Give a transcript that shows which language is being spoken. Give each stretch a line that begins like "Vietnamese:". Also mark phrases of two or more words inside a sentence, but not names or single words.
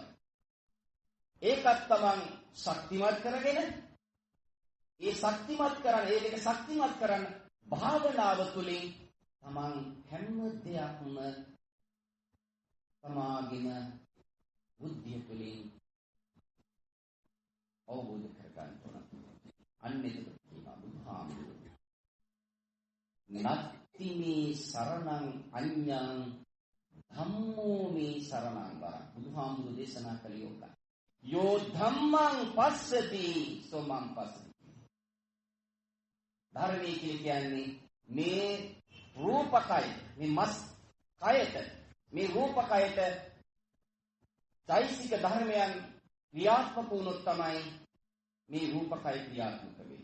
Sinhala: ඒකත් තමන් ශක්තිමත් කරගෙන ඒ ශක්තිමත් කරන ඒ දෙක ශක්තිමත් කරන භාවනාව තුළින් තමන් හැම දෙයක්ම තමාගේම බුද්ධිය තුළින් අවබෝධ කරගන්න ඕන. අන්න ඒක කියනවා බුදුහාමුදුරුවෝ.
Pali: නත්ති මේ සරණං අඤ්ඤං ධම්මෝ මේ සරණං වරං.
Sinhala: බුදුහාමුදුරුවෝ දේශනා කළේ ඕක.
Pali: යෝ ධම්මං පස්සති සෝමං පස්සති.
Sinhala: ධර්මයේ කියන්නේ මේ රූපකය, මේ මස් කයට, මේ රූපකයට චෛසික ධර්මයන් ක්‍රියාත්මක වුණොත් තමයි මේ රූපකය ක්‍රියාත්මක වෙන්නේ.